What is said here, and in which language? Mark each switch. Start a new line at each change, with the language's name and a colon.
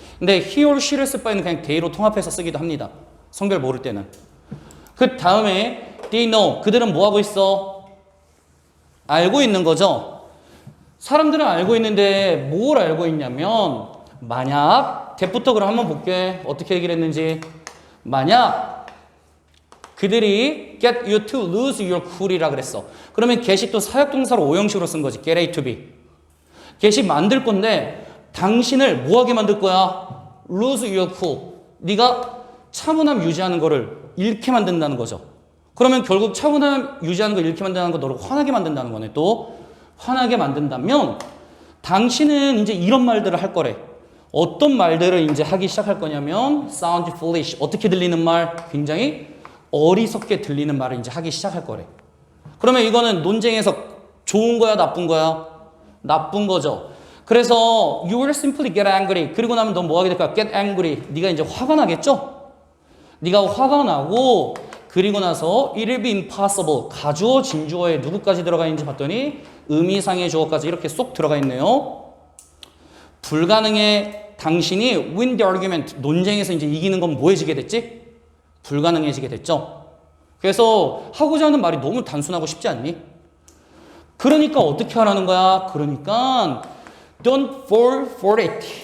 Korean: 근데 he or she를 쓸 바에는 그냥 they로 통합해서 쓰기도 합니다. 성별 모를 때는. 그 다음에
English: they know
Korean: 그들은 뭐 하고 있어? 알고 있는 거죠. 사람들은 알고 있는데 뭘 알고 있냐면 만약 대부터 그럼 한번 볼게. 어떻게 얘기를 했는지. 만약 그들이
English: get you to lose your cool이라 그랬어.
Korean: 그러면 get이 또 사역동사로 5형식으로 쓴 거지.
English: get A to B.
Korean: get이 만들 건데 당신을 뭐하게 만들 거야?
English: lose your cool.
Korean: 네가 차분함 유지하는 거를 잃게 만든다는 거죠. 그러면 결국 차분함 유지하는 걸 잃게 만든다는 거 너를 화나게 만든다는 거네. 또 화나게 만든다면 당신은 이제 이런 말들을 할 거래. 어떤 말들을 이제 하기 시작할 거냐면
English: sound foolish.
Korean: 어떻게 들리는 말? 굉장히 어리석게 들리는 말을 이제 하기 시작할 거래. 그러면 이거는 논쟁에서 좋은 거야, 나쁜 거야? 나쁜 거죠. 그래서
English: you will simply get angry.
Korean: 그리고 나면 넌 뭐 하게 될까?
English: get angry.
Korean: 네가 이제 화가 나겠죠? 네가 화가 나고 그리고 나서
English: it will be impossible.
Korean: 가주어, 진주어에 누구까지 들어가 있는지 봤더니 의미상의 주어까지 이렇게 쏙 들어가 있네요. 불가능해. 당신이
English: win the argument.
Korean: 논쟁에서 이제 이기는 건 뭐해지게 됐지? 불가능해지게 됐죠. 그래서 하고자 하는 말이 너무 단순하고 쉽지 않니? 그러니까 어떻게 하라는 거야? 그러니까
English: don't fall for it.